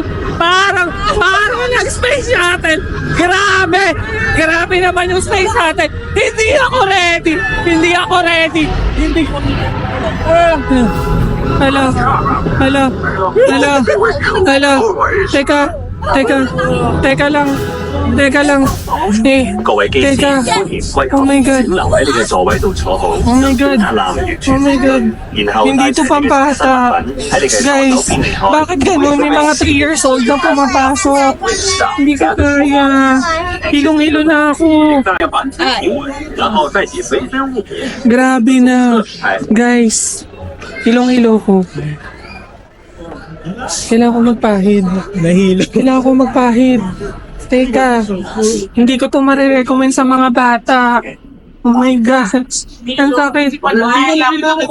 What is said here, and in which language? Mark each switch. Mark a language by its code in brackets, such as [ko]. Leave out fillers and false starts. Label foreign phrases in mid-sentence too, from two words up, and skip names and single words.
[tl] Parang nag-space shuttle! Grabe! Grabe naman yung space shuttle! Hindi ako ready! Hindi ako ready! Hindi ko... Hello? Hello? Hello? Hello? Teka lang. Eh, [yue] 各位機師， [tl] Teka. [yue] 歡迎歸 [en] Oh [yue] 航， [en] my God. [yue] 請留喺你嘅座位度坐好， [en] Oh my God. [yue] 檢查男女 [en] Oh my God. [yue] 然後 [tl] Hindi [yue] 帶 [tl] ito [yue] 出你嘅身 [tl] pampata. [yue] 份喺你嘅座 [tl] Guys, [yue] 右邊離開。 [tl] bakit ganun? May mga 3 years old na pumapasok. Hindi ko kaya. Hilong-hilo na ako. [yue] 然後再以隨身物品 [tl] Grabe na. [yue] 係 [tl] Guys, hilong-hilo ko. Kailangan ko magpahid. Kailangan ko magpahid. Teka, hindi ko to marirecommend sa mga bata. [en] Oh my God. [tl] Ang sakit. Hilong-hilo ko.